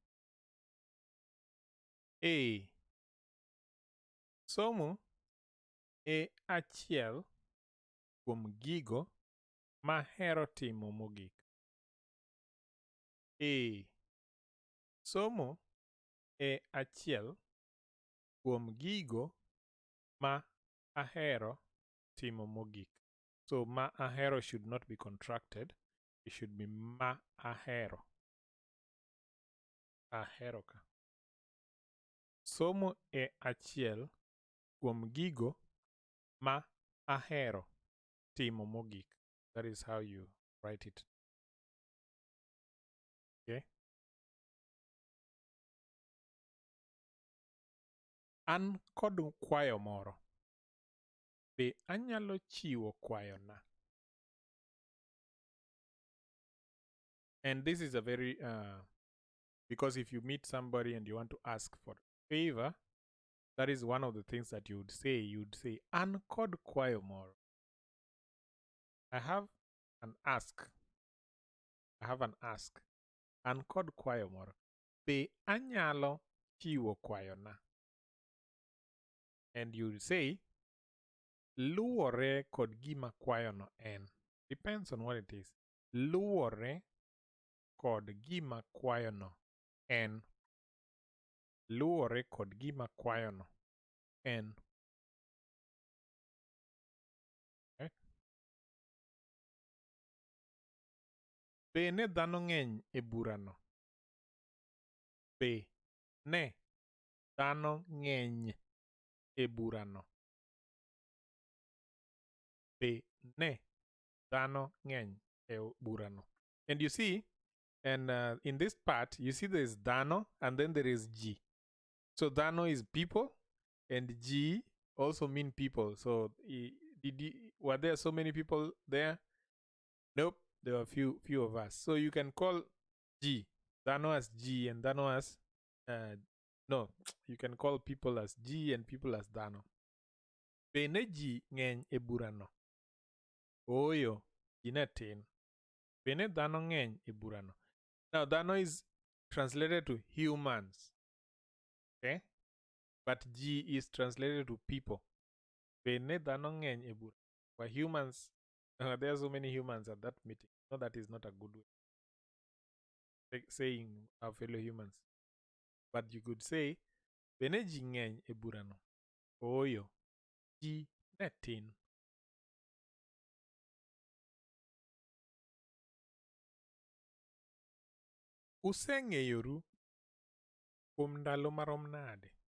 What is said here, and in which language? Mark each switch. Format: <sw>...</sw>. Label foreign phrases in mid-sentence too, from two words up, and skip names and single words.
<luo>Somo e achiel kuom gigo mahero timo mogik. Somo e achiel kuom gigo ma ahero timo mogik.</luo> <en>So</en> <luo>ma ahero</luo> <en>should not be contracted. It should be</en> <luo>ma ahero. Ahero ka. Somo e achiel kuom gigo ma ahero timo mogik.</luo> <en>That is how you write it. Okay.</en> <luo>An kod kwayo moro. Be anyalo chiwo kwayona?</luo> <en>And this is a very, because if you meet somebody and you want to ask for a favor, that is one of the things that you would say. You'd say,</en> <luo>An kod kwayo moro.</luo> <en>I have an ask.</en> <luo>An kod kwayo moro. Be anyalo chiwo kwayona?</luo> <en>And you say,</en> <luo>luwore kod gima kwayono en.</luo> <en>Depends on what it is.</en> <luo>Luwore kod gima kwayono en. Luwore kod gima kwayono en.</luo> <en>Okay.</en> <luo>Be ne dhano ng'eny e burano? Be ne dhano ng'eny e burano? Be ne dhano ng'eny e burano?</luo> <en>And you see, and in this part, you see there is dhano and then there is ji. So dhano is people and ji also mean people. So were there so many people there? Nope, there were few of us. So you can call ji, dhano as ji and dhano as no, you can call people as ji and people as dhano.</en> <luo>Be ne ji ng'eny e burano? OOYO, ji ne tin. Be ne dhano ng'eny e burano?</luo> <en>Now dhano is translated to humans. Okay? But ji is translated to people.</en> <luo>Be ne dhano ng'eny e burano?</luo> <en>For humans, there are so many humans at that meeting. No, that is not a good way. Like saying our fellow humans. But you could say,</en> <luo>be ne ji ng'eny e burano? OOYO, ji ne tin. Useng'eyoru kuom ndalo marom nade?</luo>